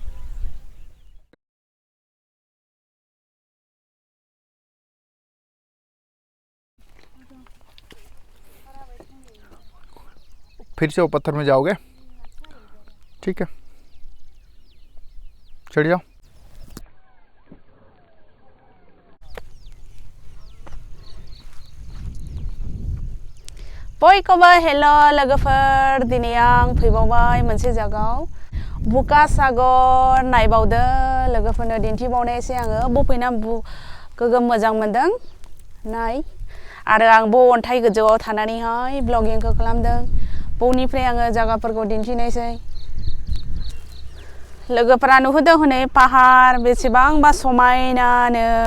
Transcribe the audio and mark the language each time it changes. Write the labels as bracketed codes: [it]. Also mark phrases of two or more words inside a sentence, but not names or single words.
[hi] फिर से वो पत्थर में जाओगे? ठीक है, चढ़ जाओ। [brx] बयखौबो हेल' लोगोफोर, दिनै आं फैबावबाय मोनसे जायगायाव बुका सागर नायबावदो लोगोफोरनो दिन्थिबावनायसै आङो बफैना गोगोम मोजां मोनदों नाय आरो आं ब अन्थाइ गोजौआव थानानैहाय ब्लगिंखौ खालामदों बनिफ्राय आङो जायगाफोरखौ दिन्थिनायसै लोगोफोरा नुहुरदों हनै पाहार बेसेबांबा समायनानो